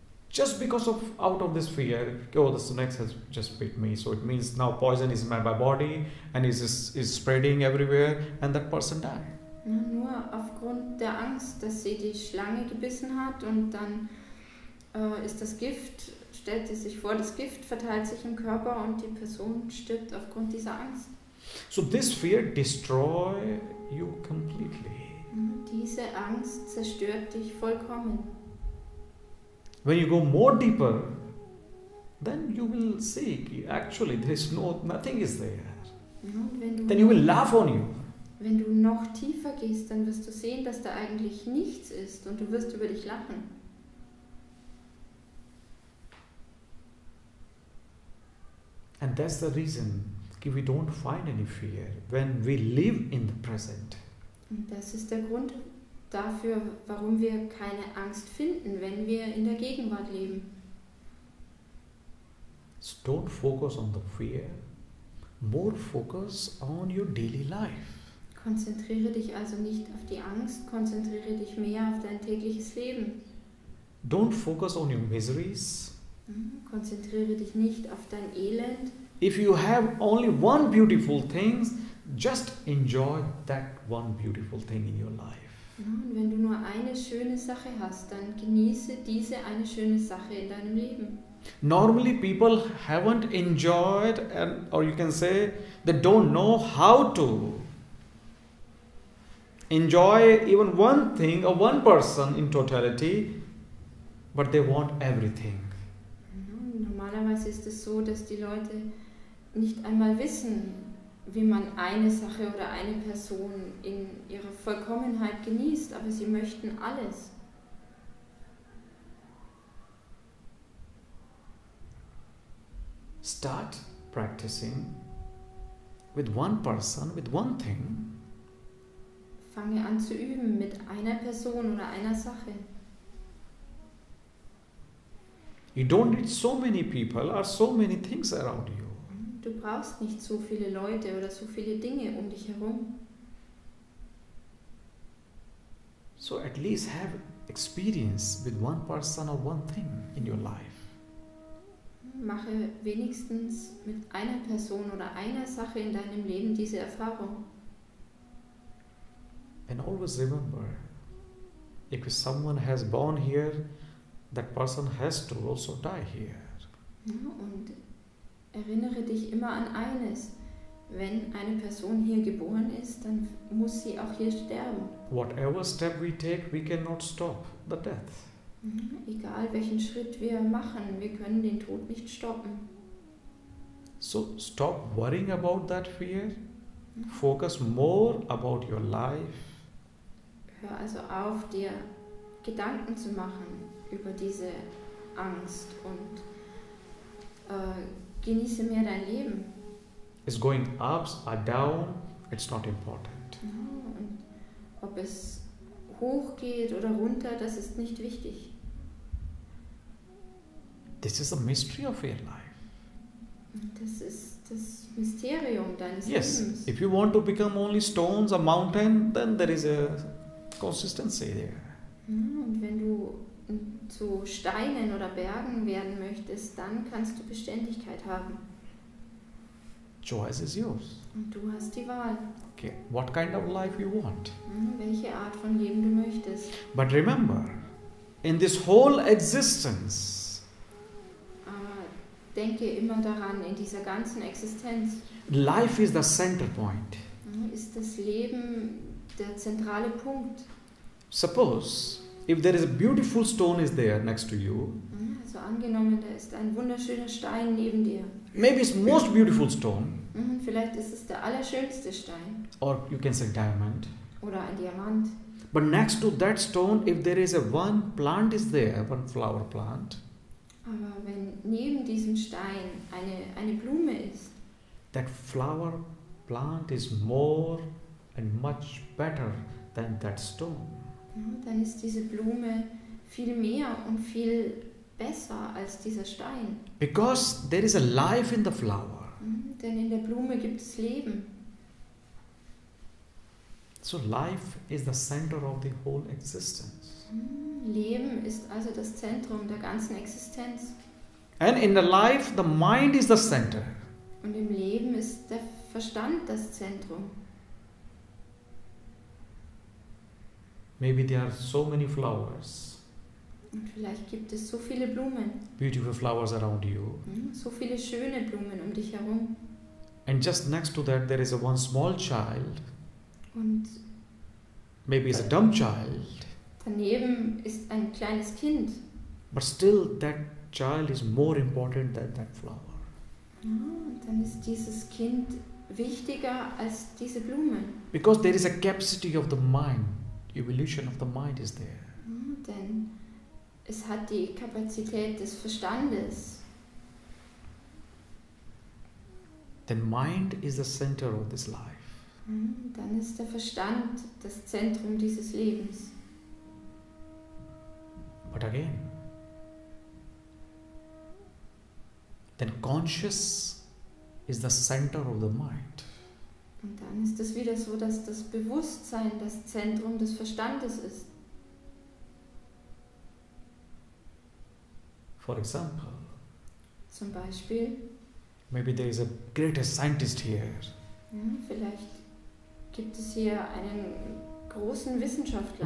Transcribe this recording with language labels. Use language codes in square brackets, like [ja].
[en] Just because of out of this fear, oh, the snake has just bit me, so it means now poison is in my body and is spreading everywhere, and that person died. [de] Ja, nur aufgrund der Angst, dass sie die Schlange gebissen hat und dann ist das Gift, stellt sie sich vor, das Gift verteilt sich im Körper und die Person stirbt aufgrund dieser Angst. [en] So this fear destroy you completely. [de] Ja, diese Angst zerstört dich vollkommen. [en] When you go more deeper, then you will see actually there is nothing is there. [de] Ja, und wenn [en] Then you will laugh on you. [de] Wenn du noch tiefer gehst, dann wirst du sehen, dass da eigentlich nichts ist und du wirst über dich lachen. [en] And that's the reason we don't find any fear when we live in the present. [de] Und das ist der Grund dafür, warum wir keine Angst finden, wenn wir in der Gegenwart leben. [en] So don't focus on the fear, more focus on your daily life. [de] Konzentriere dich also nicht auf die Angst, konzentriere dich mehr auf dein tägliches Leben. [en] Don't focus on your miseries. [de] Konzentriere dich nicht auf dein Elend. [en] If you have only one beautiful thing, just enjoy that one beautiful thing in your life. [de] Und wenn du nur eine schöne Sache hast, dann genieße diese eine schöne Sache in deinem Leben. [en] Normally people haven't enjoyed, or you can say they don't know how to enjoy even one thing or one person in totality, but they want everything. [de] Normalerweise ist es so, dass die Leute nicht einmal wissen, wie man eine Sache oder eine Person in ihrer Vollkommenheit genießt, aber sie möchten alles. [en] Start practicing with one person, with one thing. [de] Fange an zu üben mit einer Person oder einer Sache. [en] You don't need so many people or so many things around you. [de] Du brauchst nicht so viele Leute oder so viele Dinge um dich herum. [en] So at least have experience with one person or one thing in your life. [de] Mache wenigstens mit einer Person oder einer Sache in deinem Leben diese Erfahrung. [en] And always remember, if someone has born here, that person has to also die here. [de] Ja, und erinnere dich immer an eines. Wenn eine Person hier geboren ist, dann muss sie auch hier sterben. [en] Whatever step we take, we cannot stop the death. [de] Egal welchen Schritt wir machen, wir können den Tod nicht stoppen. [en] So stop worrying about that fear. Focus more about your life. [de] Hör also auf, dir Gedanken zu machen über diese Angst und genieße mehr dein Leben. [en] It's going ups or down, it's not important. [de] Ja, und ob es hoch geht oder runter, das ist nicht wichtig. [en] This is the mystery of your life. [de] Das ist das Mysterium deines [en] Yes, [de] Lebens. [en] if you want to become only stones or mountain, then there is a consistency there. [de] Ja, und wenn du zu Steinen oder Bergen werden möchtest, dann kannst du Beständigkeit haben. [en] Choice is yours. [de] Und du hast die Wahl, [en] Okay, what kind of life you want. [de] welche Art von Leben du möchtest. [en] But remember, in this whole existence, [de] Aber denke immer daran, in dieser ganzen Existenz [en] life is the center point. [de] ist das Leben der zentrale Punkt. [en] Suppose if there is a beautiful stone is there next to you, [de] Also angenommen, da ist ein wunderschöner Stein neben dir. [en] maybe it's most beautiful stone, [de] Vielleicht ist es der allerschönste Stein [en] or you can say diamond. [de] oder ein Diamant. [en] But next to that stone, if there is a one plant is there, one flower plant, [de] Aber wenn neben diesem Stein eine Blume ist, [en] that flower plant is more and much better than that stone. [de] dann ist diese Blume viel mehr und viel besser als dieser Stein. [en] Because there is a life in the flower. [de] Denn in der Blume gibt es Leben. [en] So life is the center of the whole existence. [de] Leben ist also das Zentrum der ganzen Existenz. [en] And in the life, the mind is the center. [de] Und im Leben ist der Verstand das Zentrum. [en] Maybe there are so many flowers, [de] Und vielleicht gibt es so viele Blumen, [en] beautiful flowers around you. [de] so viele schöne Blumen um dich herum. [en] And just next to that, there is a one small child. [de] Und [en] Maybe it's a dumb child. [de] daneben ist ein kleines Kind. [en] But still, that child is more important than that flower. [de] Und dann ist dieses Kind wichtiger als diese Blumen. [en] Because there is a capacity of the mind. Evolution of the mind is there. [de] Denn es hat die Kapazität des Verstandes. [en] Then mind is the center of this life. [de] Dann ist der Verstand das Zentrum dieses Lebens. [en] But again, then conscious is the center of the mind. [de] Und dann ist es wieder so, dass das Bewusstsein das Zentrum des Verstandes ist. [en] For example, [de] Zum Beispiel, [en] maybe there is a greatest scientist here. [de] vielleicht gibt es hier einen großen Wissenschaftler,